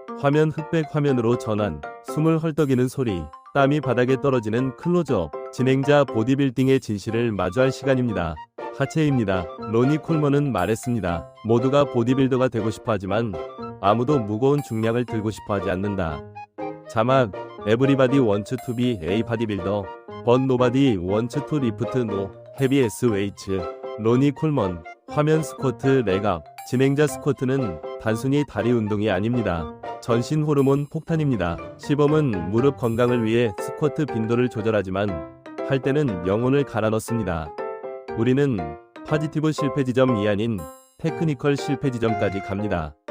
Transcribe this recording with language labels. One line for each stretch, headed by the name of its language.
Korean: 화면 흑백 화면으로 전환. 숨을 헐떡이는 소리. 땀이 바닥에 떨어지는 클로즈업. 진행자 보디빌딩의 진실을 마주할 시간입니다. 하체입니다. 로니 콜먼은 말했습니다. 모두가 보디빌더가 되고 싶어 하지만 아무도 무거운 중량을 들고 싶어 하지 않는다.
English: 자막 Everybody wants to be a bodybuilder, but nobody wants to lift no heavy ass weights.
Korean: 로니 콜먼. 화면 스쿼트 레갑. 진행자 스쿼트는 단순히 다리 운동이 아닙니다. 전신 호르몬 폭탄입니다. 시범은 무릎 건강을 위해 스쿼트 빈도를 조절하지만 할 때는 영혼을 갈아 넣습니다. 우리는 파지티브 실패 지점이 아닌 테크니컬 실패 지점까지 갑니다.